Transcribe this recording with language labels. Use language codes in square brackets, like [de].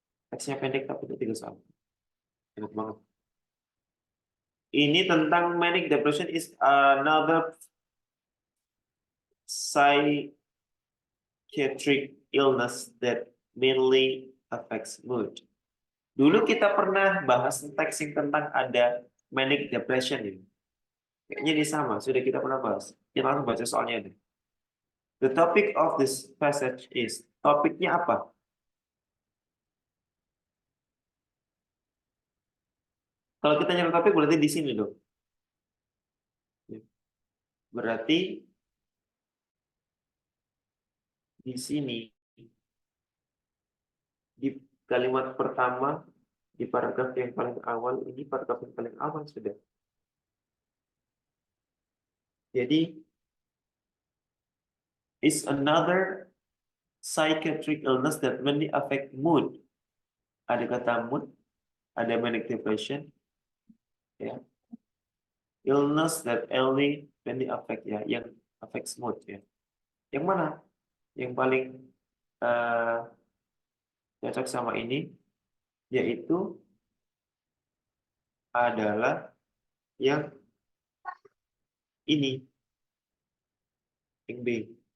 [id] Teksnya pendek tapi itu 3 soal. Enak banget. Ini tentang [en] manic depression is another psychiatric illness that mainly affects mood. [id] Dulu kita pernah bahas teks yang tentang ada manic depression ini. Kayaknya ini sama, sudah kita pernah bahas. Kita langsung baca soalnya ini. [en] The topic of this passage is, [id] topiknya apa? Kalau kita nyari topik berarti di sini dong. Berarti di sini, di kalimat pertama, di paragraf yang paling awal, ini paragraf yang paling awal sudah. Jadi, [en] is another psychiatric illness that mainly affect mood. [id] Ada kata mood, ada manic depression, ya. [en] Illness that mainly affect, [id] ya, yang [en] affects mood, ya. [id] Yang mana? Yang paling cocok sama ini, yaitu adalah yang ini, yang B.